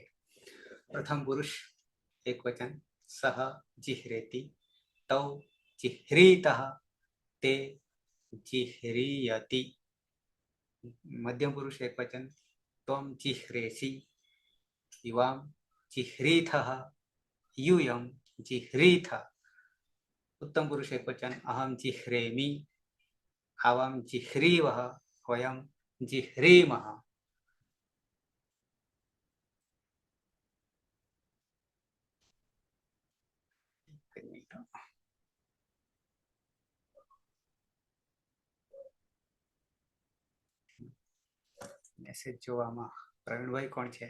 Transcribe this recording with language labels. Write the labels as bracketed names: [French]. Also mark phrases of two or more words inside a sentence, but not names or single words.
[Sanskrit] પ્રથમ પુરુષ એક વચન સહ જીહરેતી તૌ જીહરીતઃ તે જીહરીયતિ. મધ્યમ પુરુષ એક વચન ત્વમ જીહ્રેસી યુવામ જીહ્રીથઃ यूयम जिह्रीथ. उत्तम पुरुष एक वचन अहम जिह्रेमि आवाम जिह्रीवः वयम जिह्रीमः. [Gujarati] મેસેજ જોવામાં પ્રવીણભાઈ કોણ છે?